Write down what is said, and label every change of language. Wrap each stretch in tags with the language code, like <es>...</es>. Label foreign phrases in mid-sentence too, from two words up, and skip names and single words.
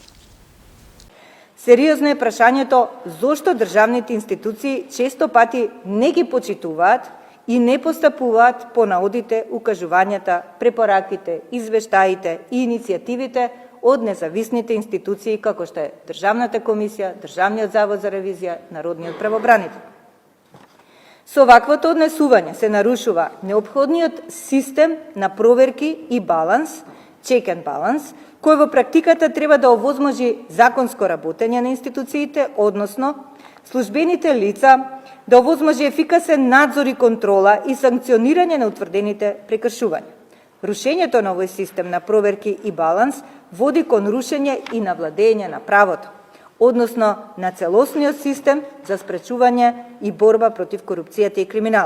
<mk>Сериозно е прашањето зошто државните институции често пати не ги почитуваат и не постапуваат по наодите, укажувањата, препораките, извештаите и иницијативите од независните институции како што е Државната комисија, Државниот завод за ревизија, Народниот правобранител. Со ваквото однесување се нарушува неопходниот систем на проверки и баланс,</mk> <en>check and balance,</en> <mk>кој во практиката треба да овозможи законско работење на институциите, односно службените лица да овозможи ефикасен надзор и контрола и санкционирање на утврдените прекршувања. Рушењето на овој систем на проверки и баланс води кон рушење и на владење на правото, односно на целосниот систем за спречување и борба против корупцијата и криминалот.</mk>